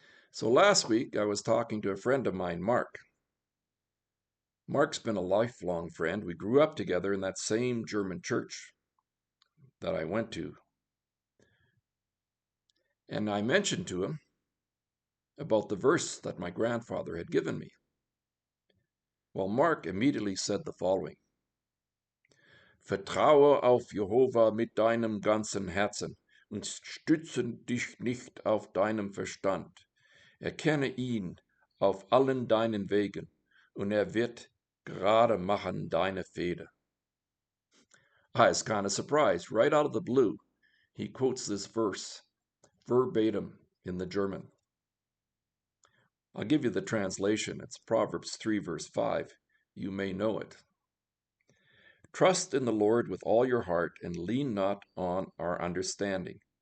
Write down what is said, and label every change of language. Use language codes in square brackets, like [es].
[en] So last week, I was talking to a friend of mine, Mark. Mark's been a lifelong friend. We grew up together in that same German church that I went to. And I mentioned to him about the verse that my grandfather had given me. Well, Mark immediately said the following: [de] Vertraue auf Jehova mit deinem ganzen Herzen und stütze dich nicht auf deinem Verstand. Erkenne ihn auf allen deinen Wegen und wird gerade machen deine Fehde. [en] I was kind of surprised. Right out of the blue, he quotes this verse verbatim in the German. I'll give you the translation. It's Proverbs 3, verse 5. You may know it. Trust in the Lord with all your heart and lean not on our understanding.